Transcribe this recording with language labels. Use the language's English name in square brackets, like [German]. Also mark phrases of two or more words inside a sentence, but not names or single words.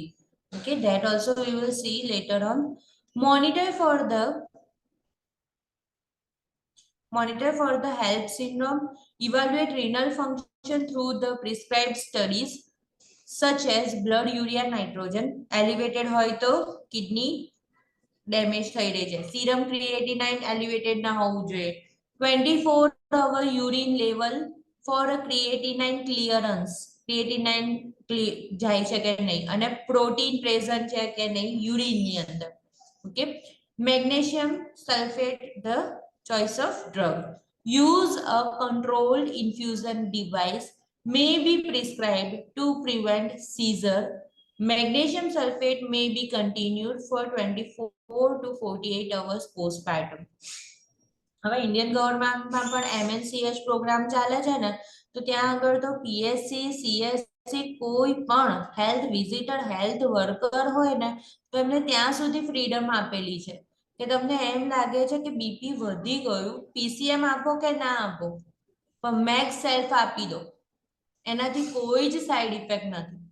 [English] Okay, that also we will see later on. Monitor for the HELP syndrome. Evaluate renal function through the prescribed studies such as blood urea nitrogen. [Gujarati] Elevated હોય તો [English] kidney damage [Gujarati] થઈ રહી છે. [English] Serum creatinine elevated [Gujarati] ના હોવું જોઈએ. [English] 24-hour urine level for a creatinine clearance. [Gujarati] Creatinine જાય છે કે નહીં અને પ્રોટીન પ્રેઝન્ટ છે કે નહીં યુરિનની અંદર. ઓકે. [English] magnesium sulfate the choice of drug. Use a controlled infusion device may be prescribed to prevent seizure. Magnesium sulfate may be continued for 24 to 48 hours postpartum. [Gujarati] હવે ઇન્ડિયન ગવર્મેન્ટમાં પણ MNCH પ્રોગ્રામ ચાલે છે ને, તો ત્યાં આગળ તો PSC, CSC કોઈ પણ [English] health visitor, health worker [Gujarati] હોય ને, તો એમને ત્યાં સુધી ફ્રીડમ આપેલી છે કે તમને એમ લાગે છે કે બીપી વધી ગયું, PCM આપો કે ના આપો, પણ મેક્સ સેલ્ફ આપી દો, એનાથી કોઈ જ [English] side effect [Gujarati] નથી.